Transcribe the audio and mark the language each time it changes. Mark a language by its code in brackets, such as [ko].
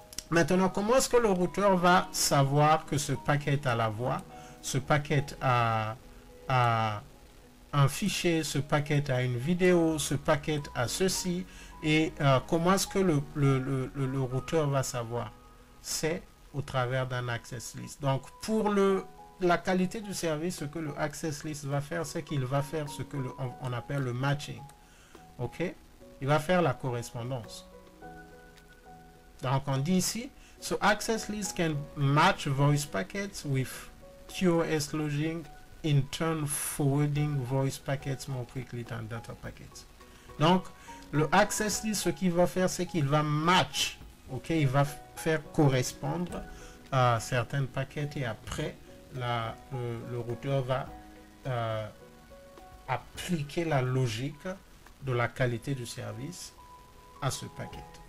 [fr] Maintenant, comment est-ce que le routeur va savoir que ce paquet a la voix, ce paquet a un fichier, ce paquet a une vidéo, ce paquet a ceci, et comment est-ce que le routeur va savoir? C'est au travers d'un access list. Donc, pour la qualité du service, ce que le access list va faire, c'est qu'il va faire ce que on appelle le matching. Ok? Il va faire la correspondance. Donc, on dit ici, [en] so access list can match voice packets with QoS logging, in turn forwarding voice packets more quickly than data packets. [fr] Donc, le access list, ce qu'il va faire, c'est qu'il va match, ok, il va faire correspondre à certaines paquets et après, le routeur va appliquer la logique de la qualité du service à ce paquet.